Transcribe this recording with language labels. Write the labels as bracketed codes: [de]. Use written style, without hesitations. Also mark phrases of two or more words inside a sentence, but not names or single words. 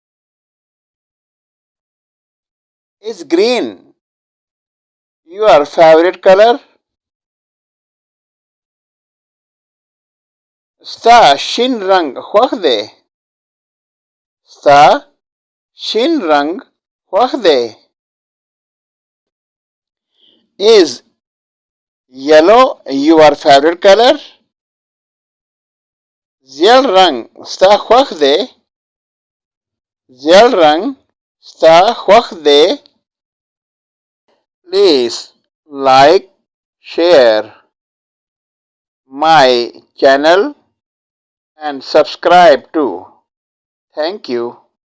[en] Is green your favorite color? [ps] ستا شین رنګ خوښ دی. ستا شین رنګ خوښ دی. [en] Is yellow your favorite color? [ps] زېړ رنګ ستا خوښ دی. زېړ رنګ ستا خوښ دی. [en] Please like, share my channel and subscribe too. Thank you.